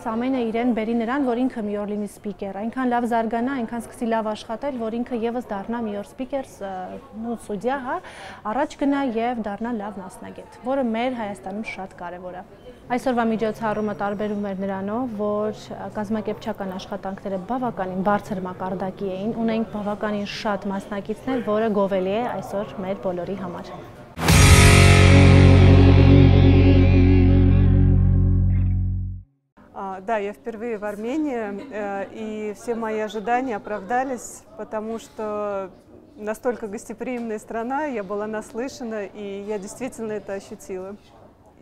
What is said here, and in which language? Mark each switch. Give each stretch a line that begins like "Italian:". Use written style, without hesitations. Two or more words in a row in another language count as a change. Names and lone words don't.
Armenian: ամենը իրեն բերի նրան, որ ինքը մի օր լինի սպիկեր, այնքան լավ զարգանա, այնքան սկսի լավ աշխատել, որ ինքը եւս դառնա մի օր սպիկեր, ու սուդիա, հա, առաջ գնա եւ դառնա լավ մասնագետ, որը մեր Հայաստանում շատ կարեւոր է։ Այսօրվա միջոցառումը տարբերում էր նրանով, որ կազմակերպչական աշխատանքները բավականին բարձր մակարդակի էին, ունենք բավականին շատ մասնակիցներ, որը գովելի է այսօր մեր բոլորի համար։
Russian: Да, я впервые в Армении, и все мои ожидания оправдались, потому что настолько гостеприимная страна, я была наслышана, и я действительно это ощутила.